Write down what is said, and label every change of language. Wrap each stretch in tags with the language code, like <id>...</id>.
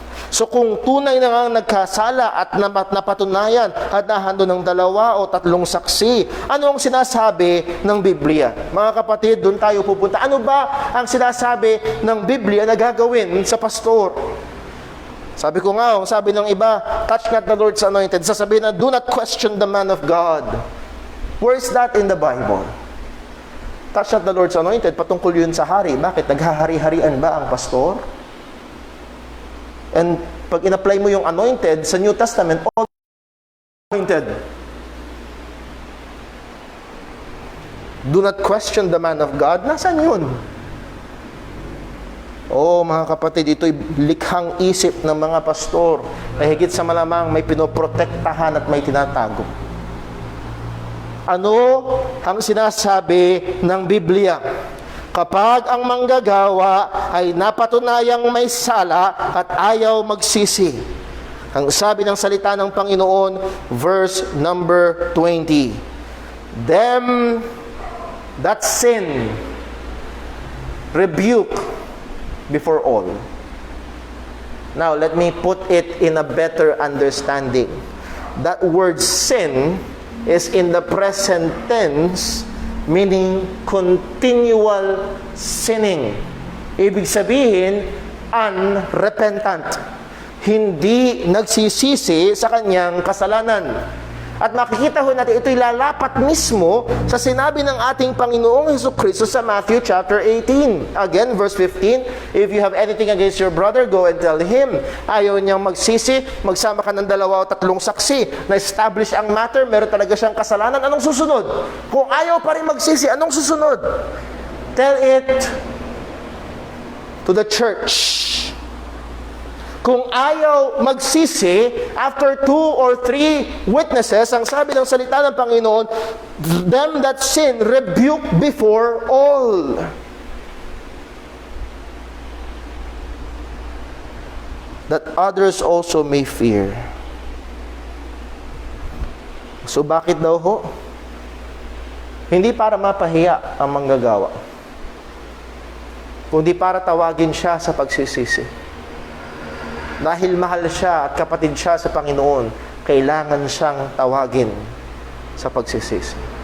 <tl>So kung tunay na nga nagkasala at napatunayan at nahando ng 2 o 3 saksi, ano ang sinasabi ng Biblia? Mga kapatid, doon tayo pupunta. Ano ba ang sinasabi ng Biblia na gagawin sa pastor? Sabi ko nga, sabi ng iba,</tl> <en>touch not the Lord's anointed.</en> <tl>Sasabihin na,</tl> <en>do not question the man of God. Where is that in the Bible? Touch not the Lord's anointed,</en> <tl>patungkol yun sa hari. Bakit? Naghahari-harian ba ang pastor?</tl> <en>And</en> <tl>pag in-apply mo yung</tl> <en>anointed sa New Testament, all anointed. Do not question the man of God.</en> <tl>Nasaan yun? Mga kapatid, ito'y likhang isip ng mga pastor na higit sa malamang may pinoprotektahan at may tinatago. Ano ang sinasabi ng Biblia? Kapag ang manggagawa ay napatunayang may sala at ayaw magsisi. Ang sabi ng salita ng Panginoon, verse number 20.</tl> <en>Them that sin, rebuke before all. Now, let me put it in a better understanding. That word sin is in the present tense, meaning continual sinning.</en> <tl>Ibig sabihin, unrepentant. Hindi nagsisisi sa kanyang kasalanan. At makikita ho natin, ito'y lalapat mismo sa sinabi ng ating Panginoong Hesukristo sa Matthew chapter 18.</tl> <en>Again, verse 15, if you have anything against your brother, go and tell him.</en> <tl>Ayaw niyang magsisi, magsama ka ng 2 o 3 saksi, na-establish ang matter, meron talaga siyang kasalanan, anong susunod? Kung ayaw pa rin magsisi, anong susunod?</tl> <en>Tell it to the church.</en> <tl>Kung ayaw magsisi,</tl> <en>after 2 or 3 witnesses,</en> <tl>ang sabi ng salita ng Panginoon,</tl> <en>them that sin, rebuke before all. That others also may fear.</en> <tl>So bakit daw ho? Hindi para mapahiya ang manggagawa, kundi para tawagin siya sa pagsisisi. Dahil mahal siya at kapatid siya sa Panginoon, kailangan siyang tawagin sa pagsisisi.</tl>